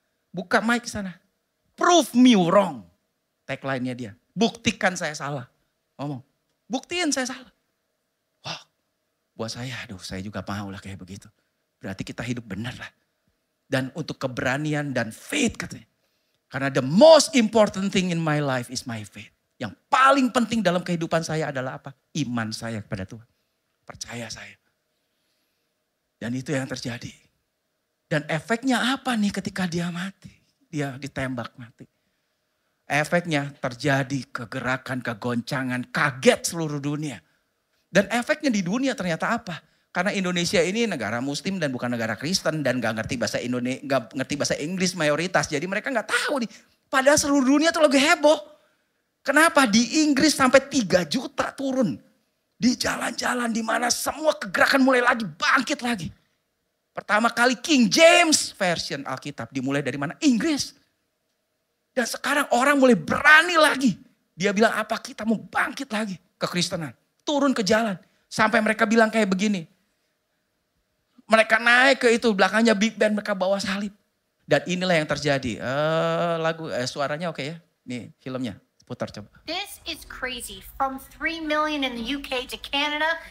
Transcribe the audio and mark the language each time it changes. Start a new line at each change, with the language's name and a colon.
Indonesian: Buka mic sana.
English: Prove me wrong.
Indonesian: Tagline-nya dia. Buktikan saya salah. Ngomong, buktiin saya salah. Wah, buat saya, aduh saya juga mau lah kayak begitu. Berarti kita hidup benar lah. Dan untuk keberanian dan faith katanya. Karena
English: the most important thing in my life is my faith.
Indonesian: Yang paling penting dalam kehidupan saya adalah apa? Iman saya kepada Tuhan. Percaya saya. Dan itu yang terjadi. Dan efeknya apa nih ketika dia mati? Dia ditembak mati. Efeknya terjadi kegerakan, kegoncangan, kaget seluruh dunia. Dan efeknya di dunia ternyata apa? Karena Indonesia ini negara Muslim dan bukan negara Kristen dan gak ngerti bahasa Indonesia, gak ngerti bahasa Inggris mayoritas. Jadi mereka gak tahu nih. Padahal seluruh dunia tuh lagi heboh. Kenapa di Inggris sampai 3 juta turun? Di jalan-jalan di mana semua kegerakan mulai lagi bangkit lagi. Pertama kali King James version Alkitab dimulai dari mana? Inggris. Dan sekarang orang mulai berani lagi. Dia bilang apa? Kita mau bangkit lagi kekristenan. Turun ke jalan. Sampai mereka bilang kayak begini. Mereka naik ke itu belakangnya big band, mereka bawa salib. Dan inilah yang terjadi. Suaranya oke ya? Nih filmnya. Putar coba.
English: This is crazy. From 3 million in the UK to Canada,